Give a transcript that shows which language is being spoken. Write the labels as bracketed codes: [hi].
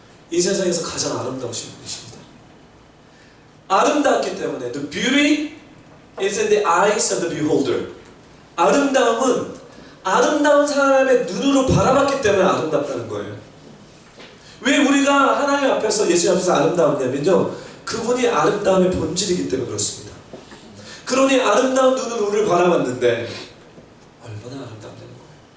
[ko] 이 세상에서 가장 아름다우신 분이십니다. 아름답기 때문에 [en] the beauty is in the eyes of the beholder. [ko] 아름다움은 아름다운 사람의 눈으로 바라봤기 때문에 아름답다는 거예요. 왜 우리가 하나님 앞에서 예수님 앞에서 아름다웠냐면요, 그분이 아름다움의 본질이기 때문에 그렇습니다. 그러니 아름다운 눈으로 우리를 바라봤는데 얼마나 아름답다는 거예요.